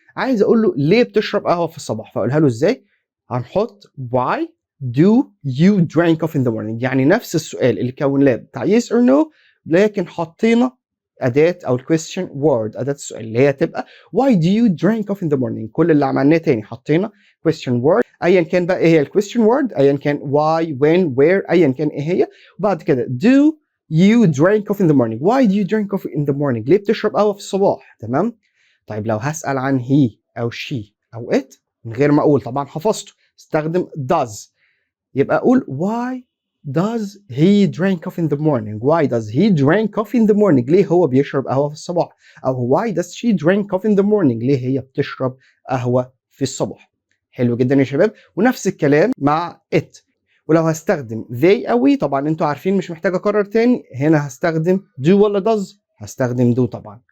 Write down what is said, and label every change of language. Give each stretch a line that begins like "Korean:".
Arabic: عايز اقول له ليه بتشرب قهوه في الصباح، فاقولها له ازاي؟ هنحط
English: why do you drink coffee in the morning،
Arabic: يعني نفس السؤال اللي كوناه بتاع yes or no، لكن حطينا اداه او الكويستشن word، اداه السؤال اللي هي تبقى why do you drink coffee in the morning. كل اللي عملناه تاني حطينا question word ايا كان بقى ايه هي الكويستشن word، ايا كان why when where ايا كان ايه هي، وبعد كده
English: do you drink coffee in the morning. why do you drink coffee in the morning،
Arabic: ليه بتشرب قهوه في الصباح. تمام. طيب لو هسال عن he او she او it من غير ما اقول طبعا حفظته، استخدم does. يبقى اقول
English: why does he drink coffee in the morning. why does he drink coffee in the morning،
Arabic: ليه هو بيشرب قهوه في الصباح.
English: او why does she drink coffee in the morning،
Arabic: ليه هي بتشرب قهوه في الصباح. حلو جدا يا شباب. ونفس الكلام مع it. ولو هستخدم they او we طبعا انتوا عارفين مش محتاج اكرر تاني، هنا هستخدم do ولا does. هستخدم do طبعا.